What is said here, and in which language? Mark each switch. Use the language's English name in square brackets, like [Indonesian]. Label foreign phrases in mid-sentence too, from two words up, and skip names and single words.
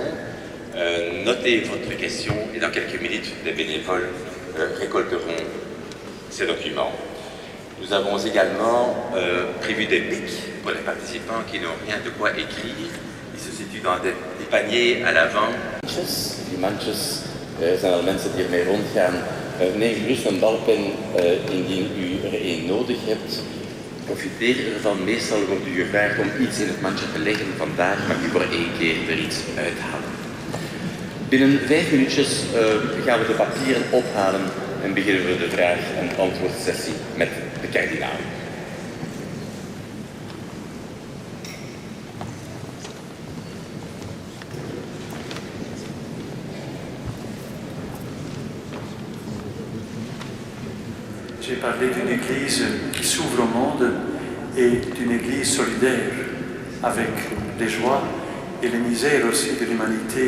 [French] Notez votre question et dans quelques minutes, les bénévoles récolteront ces documents. Nous avons également prévu des pics pour les participants qui n'ont rien de quoi écrire. Ils se situent dans des paniers à l'avant. [Dutch] Die mandjes zijn al mensen die ermee rondgaan. Neem gerust een balpen indien u er één nodig hebt. Profiteer ervan. Meestal wordt u gevraagd om iets in het mandje te leggen. Vandaag mag u voor 1 keer er iets uithalen. Binnen 5 minuutjes gaan we de papieren ophalen en beginnen we de vraag- en antwoordsessie met de kardinaal. [French] J'ai parlé d'une église qui s'ouvre au monde et d'une église solidaire avec les joies et les misères aussi de l'humanité.